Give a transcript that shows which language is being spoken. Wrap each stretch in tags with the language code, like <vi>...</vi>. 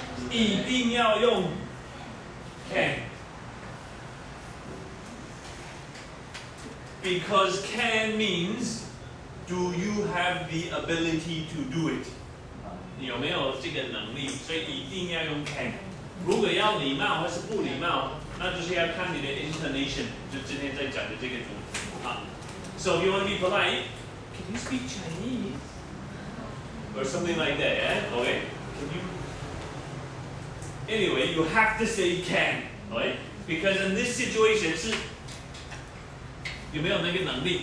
<zh>一定要用 can.</zh> <en>Because can means, do you have the ability to do it?</en> <zh>你有没有这个能力？所以一定要用 can. 如果要礼貌或是不礼貌，那就是要看你的 intonation， 就今天在讲的这个主题啊。</zh> <en>So if you want to be polite, can you speak Chinese? Or something like that, yeah? Okay. Can you? Anyway, you have to say can, right? Because in this situation,</en> <zh>是有没有那个能力?</zh>